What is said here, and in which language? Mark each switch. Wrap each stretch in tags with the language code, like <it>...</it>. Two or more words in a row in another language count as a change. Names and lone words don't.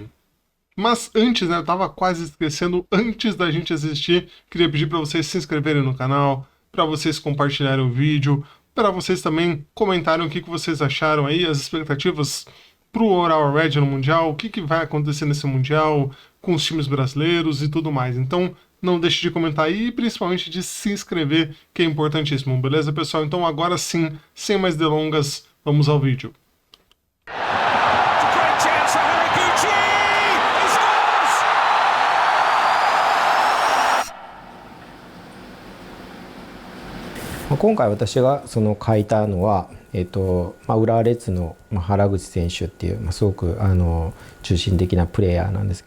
<pt>Mas antes, né, eu tava quase esquecendo, antes da gente assistir, queria pedir para vocês se inscreverem no canal, para vocês compartilharem o vídeo, para vocês também comentarem o que vocês acharam aí, as expectativas pro Urawa Red no Mundial, o que vai acontecer nesse Mundial, com os times brasileiros e tudo mais. Então, não deixe de comentar aí e principalmente de se inscrever, que é importantíssimo, beleza, pessoal? Então agora sim, sem mais delongas, vamos ao vídeo.</pt> <ja>今回私が書いたのは、浦和レッズの原口選手っていう、すごく中心的なプレイヤーなんです。</ja>